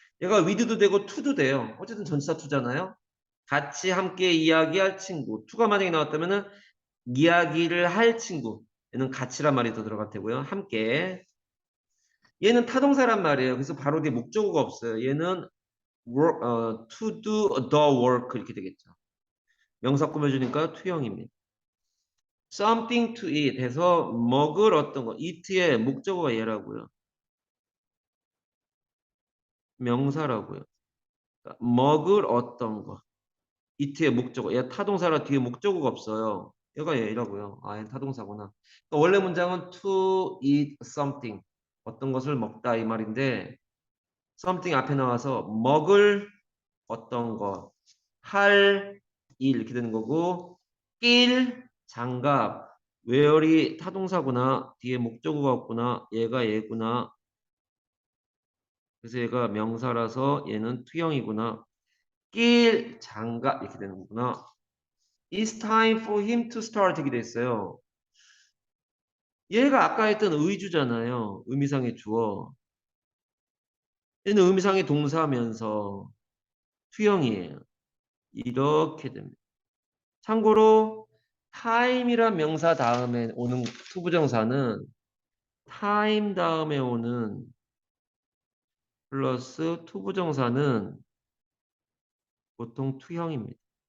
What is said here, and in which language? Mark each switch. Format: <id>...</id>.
<ko>얘가 with도 되고 to도 돼요. 어쨌든 전치사 to잖아요. 같이 함께 이야기할 친구. to가 만약에 나왔다면은 이야기를 할 친구. 얘는 같이란 말이 더 들어갈 테고요. 함께. 얘는 타동사란 말이에요. 그래서 바로 뒤에 목적어가 없어요. 얘는</ko> <en>work, to do the work</en> <ko>이렇게 되겠죠. 명사 꾸며주니까 투형입니다.</ko> <en>something to eat</en> <ko>해서 먹을 어떤 거. eat의 목적어가 얘라고요. 명사라고요. 그러니까 먹을 어떤 거. eat의 목적어. 얘 타동사라 뒤에 목적어가 없어요. 얘가 얘라고요. 아, 얘는 타동사구나. 그러니까 원래 문장은</ko> <en>to eat something.</en> <ko>어떤 것을 먹다 이 말인데 something 앞에 나와서 먹을 어떤 거, 할 일 이렇게 되는 거고 낄 장갑 where이 타동사구나 뒤에 목적어가 없구나 얘가 얘구나 그래서 얘가 명사라서 얘는 투형이구나 낄 장갑 이렇게 되는 거구나.</ko> <en>It's time for him to start</en> <ko>이렇게 됐어요. 얘가 아까 했던 의주잖아요. 의미상의 주어. 얘는 의미상의 동사면서 투형이에요. 이렇게 됩니다. 참고로 time이란 명사 다음에 오는 투부정사는 time 다음에 오는 플러스 투부정사는 보통 투형입니다.</ko>